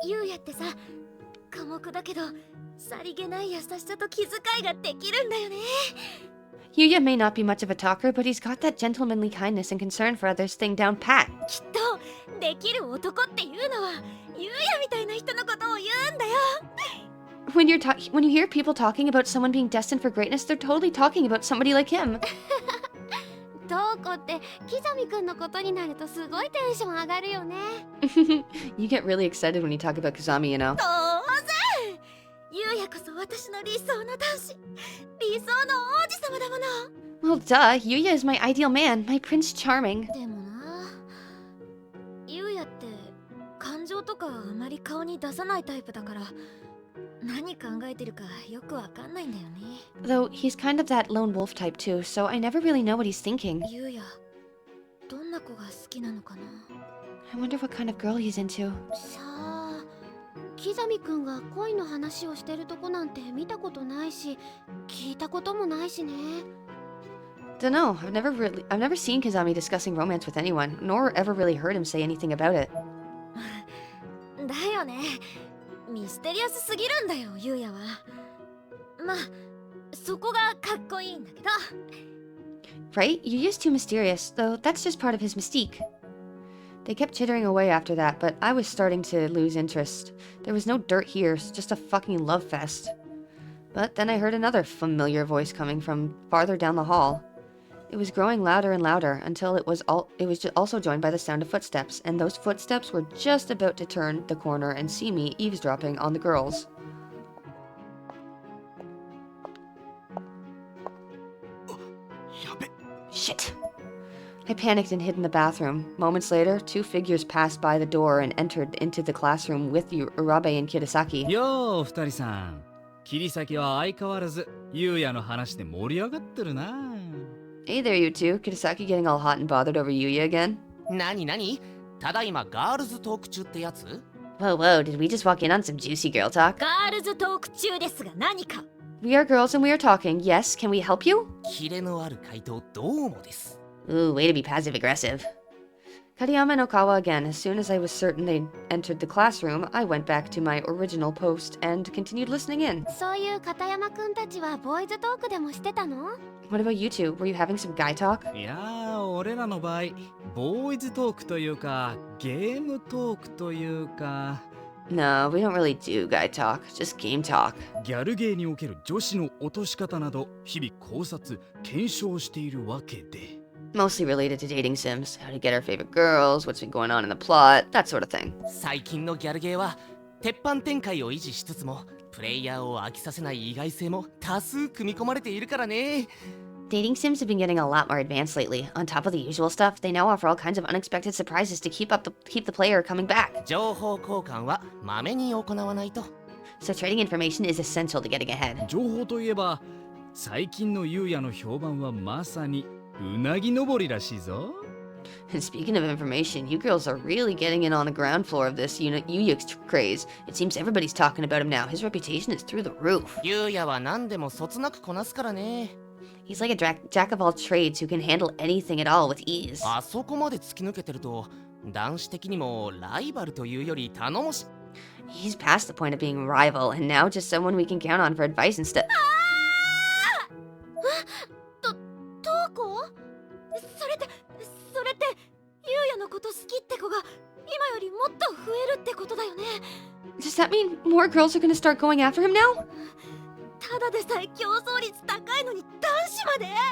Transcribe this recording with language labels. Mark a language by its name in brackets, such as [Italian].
[Japanese] ゆうやってさ、寡黙だけどさりげない優しさと気遣いができるんだよね。 [English] Yuya may not be much of a talker, but he's got that gentlemanly kindness and concern for others thing down pat. [Japanese] きっとできる男っていうのはゆうやみたいな人のことを言うんだよ。 [English] When you hear people talking about someone being destined for greatness, they're totally talking about somebody like him. [Japanese] トウコってキザミくんのことになるとすごいテンション上がるよね。 [English] You get really excited when you talk about Kazami, you know. [Japanese] 当然ゆうやこそ私の理想の男子、理想の王子様だもの。 [English] Well, duh, Yuya is my ideal man, my Prince Charming. [Japanese] でもな、ゆうやって感情とかあまり顔に出さないタイプだから何考えてるかよくわかんないんだよね。 [English] Though he's kind of that lone wolf type too, so I never really know what he's thinking. [Japanese] ゆうやどんな子が好きなのかな。 [English] I wonder what kind of girl he's into. [Japanese] さあ、キザミくんが恋の話をしてるとこなんて見たことないし聞いたこともないしね。 [English] Dunno, I've never seen Kazami discussing romance with anyone, nor ever really heard him say anything about it. [Japanese] だよね、ミステリアスすぎるんだよゆうやは。まあそこがかっこいいんだけど。 [English] Right? Yuya's too mysterious, though that's just part of his mystique. They kept chittering away after that, but I was starting to lose interest. There was no dirt here, just a fucking love fest. But then I heard another familiar voice coming from farther down the hall. It was growing louder and louder until it was also joined by the sound of footsteps, and those footsteps were just about to turn the corner and see me eavesdropping on the girls. Shit! I panicked and hid in the bathroom. Moments later, 2 figures passed by the door and entered into the classroom with Urabe and Kirasaki. [Japanese] よー二人さん、切り裂きは相変わらずゆうやの話で盛り上がってるな。 [English] Hey there, you two. Kirasaki getting all hot and bothered over Yuya again? [Japanese] なになに、ただいまガールズトーク中ってやつ？ [English] Whoa, whoa, did we just walk in on some juicy girl talk? [Japanese] ガールズトーク中ですが何か。 [English] We are girls and we are talking. Yes, can we help you? [Japanese] キレのある回答どうもです。 [English] Ooh, way to be passive aggressive. Kariyama no Kawa again. As soon as I was certain they'd entered the classroom, I went back to my original post and continued listening in. [Japanese] そういう片山くんたちはボーイズトークでもしてたの？ [English] What about you two? Were you having some guy talk? [Japanese] いやー、俺らの場合ボーイズトークというかゲームトークというか [English] No, we don't really do guy talk, just game talk. [Japanese] ギャルゲーにおける女子の落とし方など日々考察検証しているわけで [English] Mostly related to dating sims, how to get our favorite girls, what's been going on in the plot, that sort of thing. [Japanese] 最近のギャルゲーは鉄板展開を維持しつつもプレイヤーを飽きさせない意外性も多数組み込まれているからね。 [English] Dating sims have been getting a lot more advanced lately. On top of the usual stuff, they now offer all kinds of unexpected surprises to keep the player coming back. [Japanese] 情報交換はまめに行わないと。 [English] So trading information is essential to getting ahead. [Japanese] 情報といえば最近のゆうやの評判はまさにうなぎ登りらしいぞ [English] And speaking of information, you girls are really getting in on the ground floor of this Yuya craze. It seems everybody's talking about him now. His reputation is through the roof. [Japanese] ゆうやは何でもそつなくこなすからね。 [English] He's like a jack of all trades who can handle anything at all with ease. [Japanese] あそこまで突き抜けてると男子的にもライバルというより頼もし。 [English] He's past the point of being a rival, and now just someone we can count on for advice and stuff. [Japanese] トーコ？それってゆうやのこと好きって子が今よりもっと増えるってことだよね。 [English] Does that mean more girls are gonna start going after him now? [Japanese] ただでさえ競争率高いのに男子まで？